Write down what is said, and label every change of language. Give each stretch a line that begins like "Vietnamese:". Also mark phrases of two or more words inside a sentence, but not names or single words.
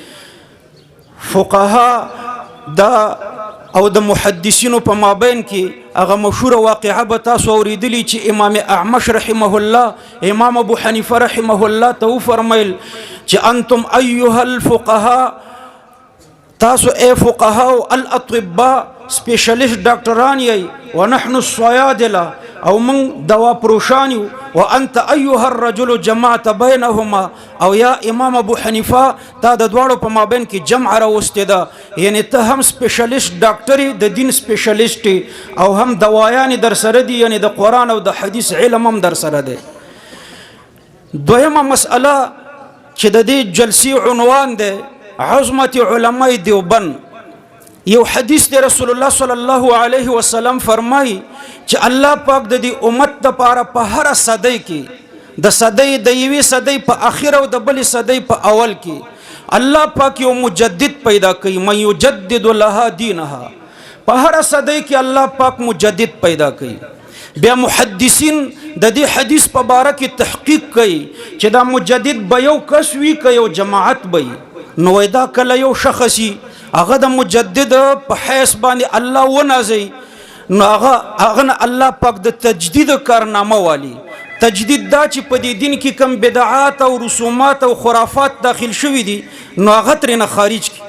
Pashto: فقها دا او د محدثینو په مابین کې هغه مشهور واقعه به تاسو اوریدلی چې امام اعمش
Arabic: رحمه الله
Pashto: امام ابو حنیفه
Arabic: رحمه الله
Pashto: ته فرمایل چې
Arabic: انتم ایها الفقهاء
Pashto: تاسو اے فقهاء الاطباء سپیشلیست ډاکټران یې
Arabic: ونحن الصیادله
Pashto: او من دوا پروشان یو
Arabic: وانت ایها الرجل جمعت بینهما
Pashto: او یا امام ابو حنیفه تا د دواړو په مابین کې جمع راوستې ده یعنی ته هم سپیشلیست ډاکټر د دین سپیشلیست او هم دوايان در سره دي یعنی د قران او د حدیث علم هم در سره ده دویمه مسأله چې د دې جلسې عنوان ده عظمت علماء دیوبند یو حدیث دی
Arabic: رسول الله صلی الله علیه وسلم
Pashto: فرمای چې الله پاک د دې امت د پاره په هر صدی کې د صدی د یوې صدی په اخر او د بل صدی په اول کې الله پاک یو مجدد پیدا کوي
Arabic: من یجدد لها
Pashto: دینها په هر صدی کې الله پاک مجدد پیدا کوي بیا محدثین د دې حدیث په باره کې تحقیق کوي چې دا مجدد به یو کس وي که یو جماعت به نو دا کله یو شخصي هغه د مجدد په حیث باندې الله ونازي نو هغه الله پاک د تجدید کارنامه والی تجدید دا چې په دې دین کې کم بدعات او رسومات او خرافات داخل شوي دي نو هغه ترې نه خارج